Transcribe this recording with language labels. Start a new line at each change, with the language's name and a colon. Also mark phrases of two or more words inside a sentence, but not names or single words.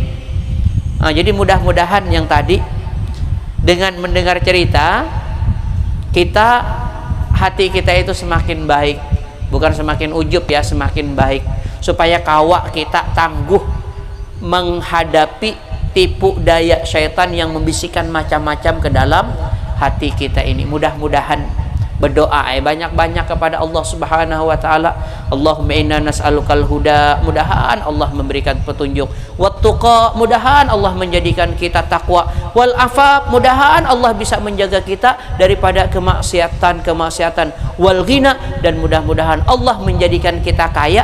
Indonesian: Nah, jadi mudah-mudahan yang tadi dengan mendengar cerita kita, hati kita itu semakin baik, bukan semakin ujub ya, semakin baik, supaya kawa kita tangguh menghadapi tipu daya syaitan yang membisikkan macam-macam ke dalam hati kita ini. Mudah-mudahan berdoa banyak-banyak kepada Allah
Arabic: Subhanahu wa taala. Allahumma inna nas'alukal huda,
Indonesian: mudahan Allah memberikan petunjuk. Wattuqa, mudahan Allah menjadikan kita takwa. Wal afaf, mudahan Allah bisa menjaga kita daripada kemaksiatan. Wal ghina, dan mudah-mudahan Allah menjadikan kita kaya.